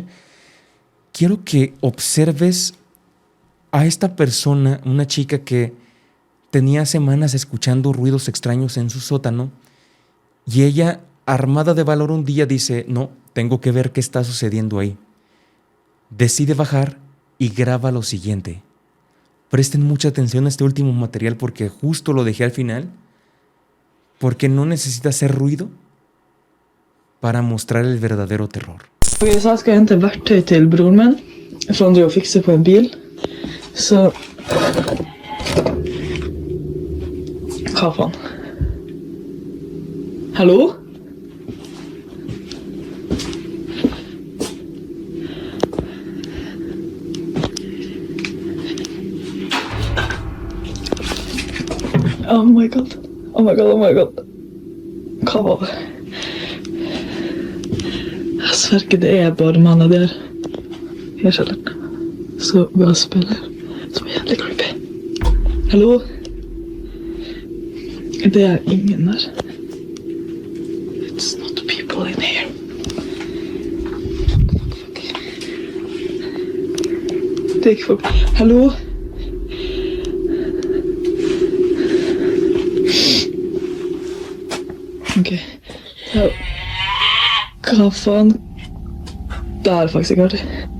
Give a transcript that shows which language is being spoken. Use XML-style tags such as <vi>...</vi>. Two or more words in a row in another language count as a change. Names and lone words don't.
<es>Quiero que observes a esta persona, una chica que tenía semanas escuchando ruidos extraños en su sótano, y ella, armada de valor, un día dice, no, tengo que ver qué está sucediendo ahí. Decide bajar y graba lo siguiente. Presten mucha atención a este último material porque justo lo dejé al final, porque no necesita hacer ruido para mostrar el verdadero terror.</es> <sv>Okej, så här ska jag hämta verktyg till bror min från det jag fixade på en bil.</sv> <no>Så... Hva faen?</no> <en>Hallo? Oh my god. Oh my god, oh my god.</en> <no>Hva var det? Jeg sverger det er bare mannen der i kjelleren. Så bare spiller. Så jævlig creepy. Hallo? Det er ingen der.</no> <en>It's not people in here.</en> <no>Fuck. Det er ikke folk. Hallo? Ok. Ja. Hva faen? Det er faktisk ikke artig.</no>